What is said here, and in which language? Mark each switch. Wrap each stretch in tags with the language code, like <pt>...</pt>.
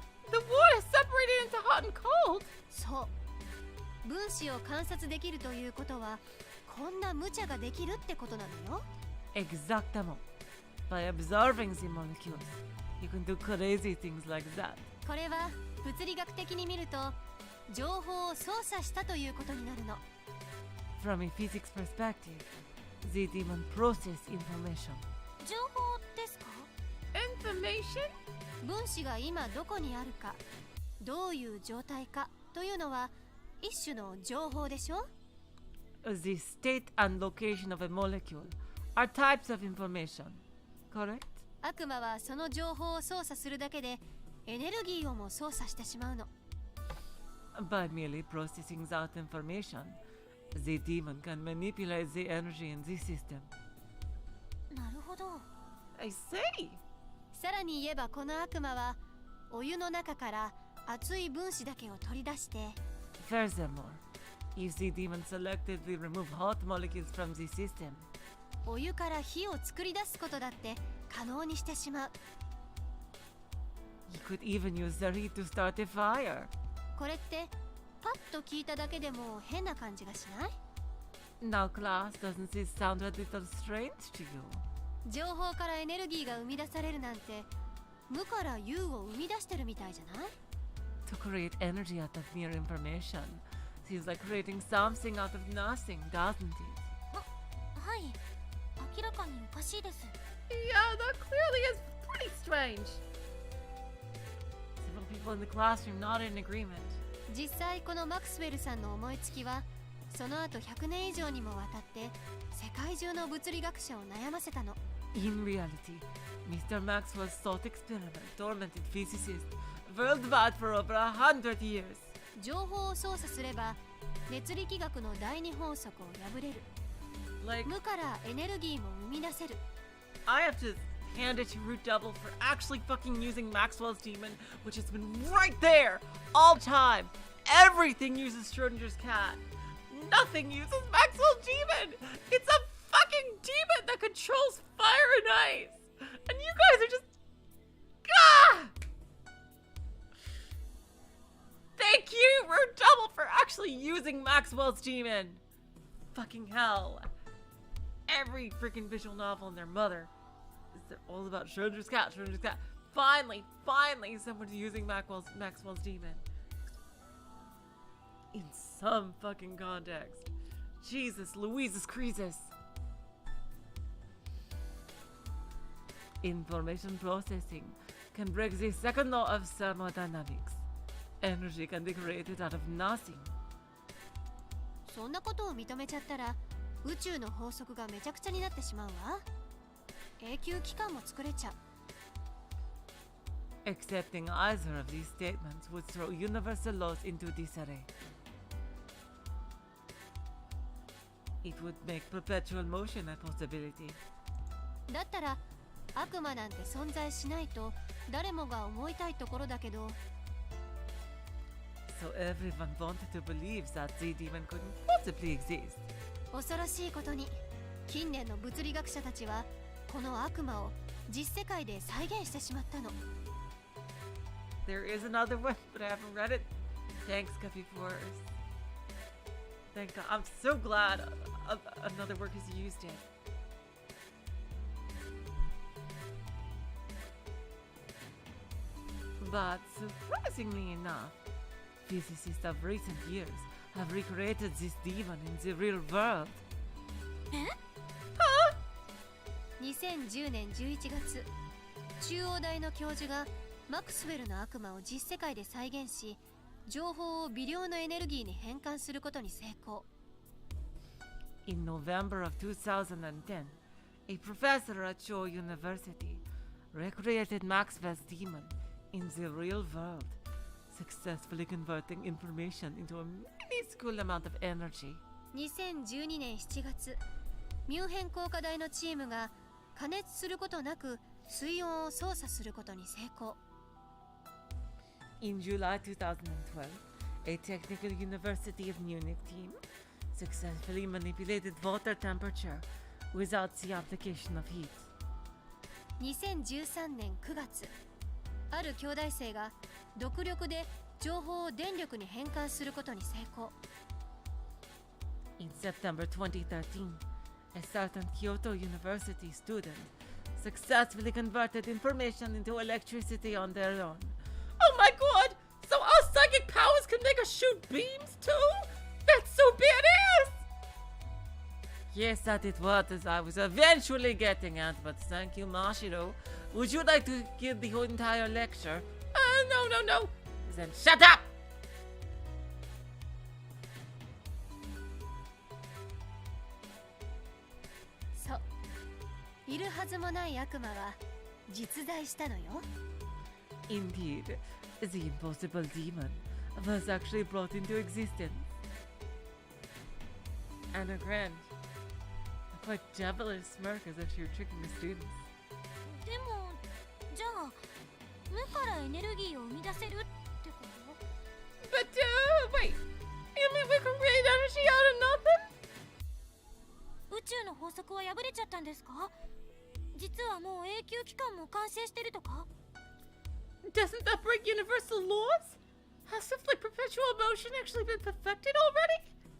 <en>The water is separated into hot and cold!</en> <ja>そう、分子を観察できるということはこんな無茶ができるってことなのよ。 Exactamo.</ja> <en>By observing the molecules, you can do crazy things like that.</en> <ja>これは物理学的に見ると情報を操作したということになるの。</ja> <en>From a physics perspective, the demon processes information.</en> <ja>情報ですか？</ja> <en>Information?</en> <ja>分子が今どこにあるか、どういう状態かというのは一種の情報でしょ。</ja> <en>The state and location of a molecule are types of information, correct?</en> <ja>悪魔はその情報を操作するだけでエネルギーをも操作してしまうの。</ja> <en>By merely processing that information, the demon can manipulate the energy in the system.</en> <ja>なるほど。</ja> <en>I say!</en> <ja>さらに言えばこの悪魔はお湯の中から熱い分子だけを取り出して、</ja> <en>Furthermore, if the demon selectively remove hot molecules from the system,</en> <ja>お湯から火を作り出すことだって可能にしてしまう。</ja> <en>he could even use the heat to start a fire.</en> <ja>これってパッと聞いただけでも変な感じがしない？</ja> <en>Now, class, doesn't this sound a little strange to you?</en> <ja>情報からエネルギーが生み出されるなんて無から有を生み出してるみたいじゃない？</ja> <en>To create energy out of mere information seems like creating something out of nothing, doesn't it?</en> <ja>はい。明らかにおかしいです。</ja> <en>Yeah, that clearly is pretty strange. Several people in the classroom nodded in agreement.</en> <ja>実際このマクスウェルさんの思いつきはその後100年以上にもわたって世界中の物理学者を悩ませたの。</ja> <en>In reality, Mr. Maxwell's thought experiment tormented physicists worldwide for over 100 years.</en> <ja>情報を操作すれば熱力学の第二法則を破れる。</ja> <en>Like,</en> <ja>無からエネルギーも生み出せる。</ja> <en>I have to hand it to Root Double for actually fucking using Maxwell's demon, which has been right there all time. Everything uses Schrodinger's cat. Nothing uses Maxwell's demon. It's a fucking demon that controls fire and ice. And you guys are just... Ah! Thank you, Root Double, for actually using Maxwell's demon. Fucking hell. Every freaking visual novel and their mother is all about Schrodinger's cat, Schrodinger's cat. Finally, someone's using Maxwell's demon. In some fucking context. Jesus, Louises Creases. Information processing can break the second law of thermodynamics. Energy can be created out of nothing.</en> <ja>そんなことを認めちゃったら宇宙の法則がめちゃくちゃになってしまうわ。永久期間も作れちゃう。</ja> <en>Accepting either of these statements would throw universal laws into disarray. It would make perpetual motion a possibility.</en> <ja>だったら悪魔なんて存在しないと誰もが思いたいところだけど、</ja> <en>So everyone wanted to believe that the demon couldn't possibly exist.</en> <ja>恐ろしいことに近年の物理学者たちはこの悪魔を実世界で再現してしまったの。</ja> <en>There is another one, but I haven't read it. Thanks, Guppy Force. Thank God. I'm so glad another work has used it. But surprisingly enough, physicists of recent years have recreated this demon in the real world.</en> <ja>2010年11月、中央大の教授がマクスウェルの悪魔を実世界で再現し、情報を微量のエネルギーに変換することに成功。</ja> <en>In November of 2010, a professor at Cho University recreated Maxwell's demon in the real world, successfully converting information into a minuscule amount of energy.</en> <ja>2012年7月、ミュンヘン工科大のチームが加熱することなく水温を操作することに成功。</ja> <en>In July 2012, a Technical University of Munich team successfully manipulated water temperature without the application of heat.</en> <ja>2013年9月、ある兄弟生が独力で情報を電力に変換することに成功。</ja> <en>In September 2013, a certain Kyoto University student successfully converted information into electricity on their own. Oh my god! So our psychic powers can make us shoot beams too? That's so badass! Yes, that is what I was eventually getting at, but thank you, Mashiro. Would you like to give the whole entire lecture? No. Then shut up!</en> <ja>そう、いるはずもない悪魔は実在したのよ。</ja> <en>Indeed, the impossible demon was actually brought into existence. Anna grinned, a quite devilish smirk as if she were tricking the students.</en> <ja>でもじゃあ無からエネルギーを生み出せるってこと？</ja> <en>But, wait, you mean we can create energy out of nothing?</en> <ja>宇宙の法則は破れちゃったんですか？実はもう永久期間も完成してるとか？</ja> <en>Doesn't that break universal laws? Has stuff like perpetual motion actually been perfected already?</en>